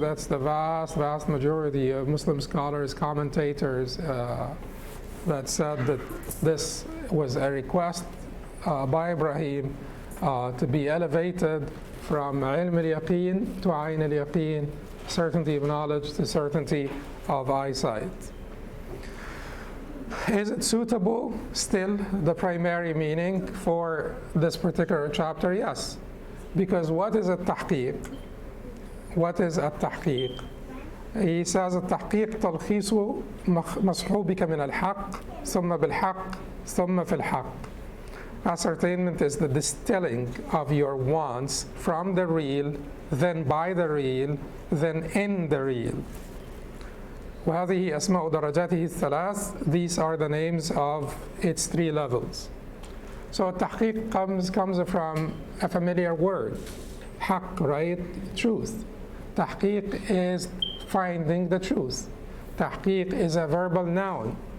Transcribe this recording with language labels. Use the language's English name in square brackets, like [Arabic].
[English] That's the vast majority of Muslim scholars, commentators that said that this was a request by Ibrahim to be elevated from ilm al-yaqeen to ayn al-yaqeen, certainty of knowledge to certainty of eyesight. Is it suitable still, the primary meaning for this particular chapter? Yes. Because what is at-tahqiq? What is at-tahqiq? He says at-tahqiq [Arabic] تلخيص مصحوبك من الحق ثم بالحق ثم في الحق. [English] Ascertainment is the distilling of your wants from the real, then by the real, then in the real. [Arabic] وهذه أسماء درجاته الثلاث. [English] These are the names of its three levels. So tahqiq comes from a familiar word, haqq, right? Truth. Tahqiq is finding the truth. Tahqiq is a verbal noun.